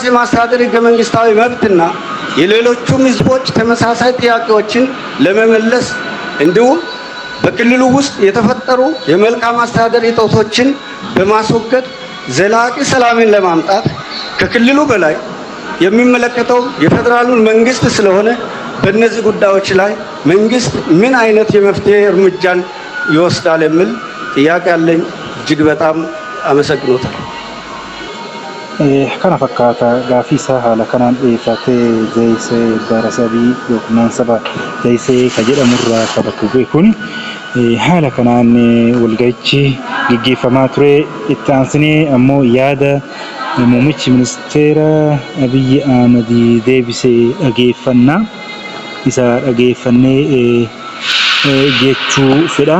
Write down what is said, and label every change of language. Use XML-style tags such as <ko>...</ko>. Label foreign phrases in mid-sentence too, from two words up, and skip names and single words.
<am>የማስተዳደር ህገ መንግስታዊ መብትና የሌሎቹም ህዝቦች ተመሳሳይ ጥያቄዎችን ለመመለስ እንዲሁም በክልሉ ውስጥ የተፈጠሩ የመልካም አስተዳደር እጦቶችን በማስወገድ ዘላቂ ሰላምን ለማምጣት ከክልሉ በላይ የሚመለከተው የፌዴራሉን መንግስት ስለሆነ በእነዚህ ጉዳዮች ላይ መንግስት ምን አይነት የመፍትሄ እርምጃን ይወስዳል የሚል ጥያቄ አለኝ። እጅግ በጣም አመሰግኖታል።</am> <om>kana fakkaata gaaffii isaa haala kanaan dhiyeeffatee Zayisee Barasabii yookiin saba Zayisee kan jedhamurraa qabatu beekuun haala kanaan walga'ichi gaggeeffamaa ture. Itti aansinee ammoo yaada muummichi ministeera Abiyyi Ahmad deebisee dhageeffannaa isa dhageeffannee jechuu fedha.</om>